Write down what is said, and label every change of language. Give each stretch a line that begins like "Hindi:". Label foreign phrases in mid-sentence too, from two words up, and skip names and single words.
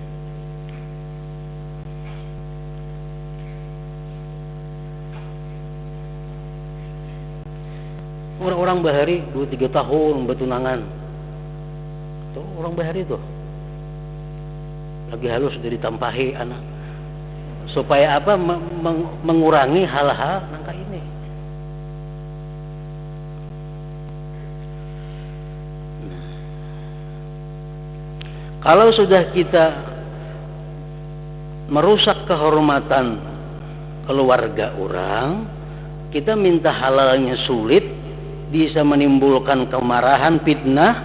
Banjar: Orang-orang bahari 2-3 tahun bertunangan. Tuh orang bahari tuh. Lagi halus dari tampahi anak.
Indonesian: Supaya apa? Mengurangi hal-hal nangka ini. Nah, kalau sudah kita merusak kehormatan keluarga orang, kita minta halalnya sulit, bisa menimbulkan kemarahan, fitnah.